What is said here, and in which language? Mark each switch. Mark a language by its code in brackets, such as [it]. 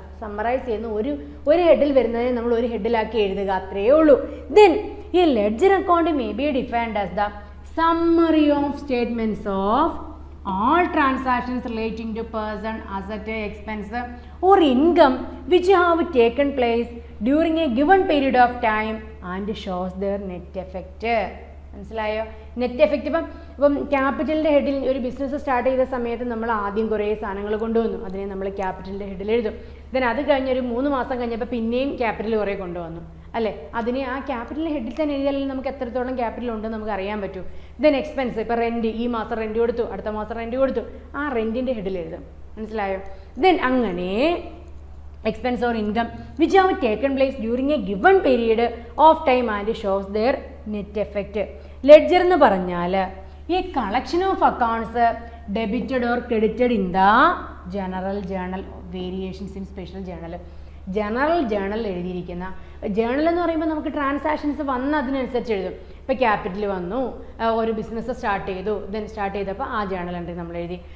[ml] Summarise ചെയ്യുന്ന ഒരു ഹെഡിൽ വരുന്നതിനെ നമ്മൾ ഒരു ഹെഡിലാക്കി എഴുതുക, അത്രയേ ഉള്ളൂ. [en] Then ഈ ledger account may be defined as the summary of statements of all transactions relating to person, asset, expense or income which have taken place during a given period of time and shows their net effect. [ml] മനസ്സിലായോ? Net effect. ഇപ്പം ക്യാപിറ്റലിൻ്റെ ഹെഡിൽ ഒരു business start ചെയ്ത സമയത്ത് നമ്മൾ ആദ്യം കുറേ സാധനങ്ങൾ കൊണ്ടുവന്നു, അതിനെ നമ്മൾ ക്യാപിറ്റലിൻ്റെ ഹെഡിൽ എഴുതും. ദെൻ അത് കഴിഞ്ഞൊരു 3 മാസം കഴിഞ്ഞപ്പോൾ പിന്നെയും ക്യാപിറ്റൽ കുറേ കൊണ്ടുവന്നു, അല്ലേ? അതിനെ ആ ക്യാപിറ്റലിൻ്റെ ഹെഡിൽ തന്നെ എഴുതിയാലും നമുക്ക് എത്രത്തോളം ക്യാപിറ്റൽ ഉണ്ടെന്ന് നമുക്ക് അറിയാൻ പറ്റും. ദെൻ എക്സ്പെൻസ്, ഇപ്പോൾ റെൻറ്റ്, ഈ മാസം റെൻറ്റ് കൊടുത്തു, അടുത്ത മാസം റെൻറ്റ് കൊടുത്തു, ആ റെൻറ്റിൻ്റെ ഹെഡിൽ എഴുതും. മനസ്സിലായോ? [en] Then അങ്ങനെ expense or income which have taken place during a given period of time and shows their net effect. ledger [ml] എന്ന് പറഞ്ഞാൽ ഈ [en] Collection of accounts debited or credited in the general journal, variations in special journal. [ml] General journal എഴുതിയിരിക്കുന്ന, journal എന്ന് പറയുമ്പോൾ നമുക്ക് transactions വന്ന് അതിനനുസരിച്ച് എഴുതും. ഇപ്പോൾ ക്യാപിറ്റൽ വന്നു, ഒരു ബിസിനസ് സ്റ്റാർട്ട് ചെയ്തു, ദെൻ സ്റ്റാർട്ട് ചെയ്തപ്പോൾ ആ ജേണൽ എൻട്രി നമ്മൾ എഴുതി.